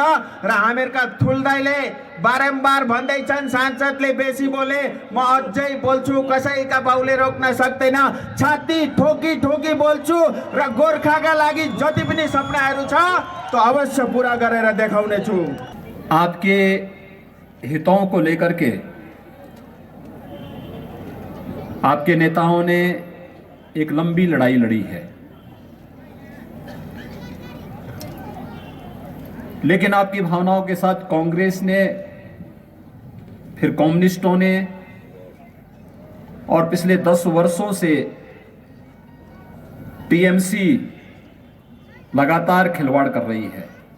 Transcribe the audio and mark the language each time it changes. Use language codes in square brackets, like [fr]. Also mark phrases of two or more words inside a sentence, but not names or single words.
[ne] र हामीहरुका ठुल्दाइले बारम्बार भन्दैछन् सांसदले बेसी बोले, म अझै बोल्छु, कसैका बाउले रोक्न सक्दैन। छाती ठोकी ठोकी बोल्छु र गोर्खाका लागि जति पनि सपनाहरू छ त्यो अवश्य पूरा गरेर देखाउने छु। [hi] आपके हितों को लेकर के आपके नेताओं ने एक लंबी लड़ाई लड़ी है, लेकिन आपकी भावनाओं के साथ कांग्रेस ने, फिर कम्युनिस्टों ने और पिछले 10 वर्षों से टीएमसी लगातार खिलवाड़ कर रही है।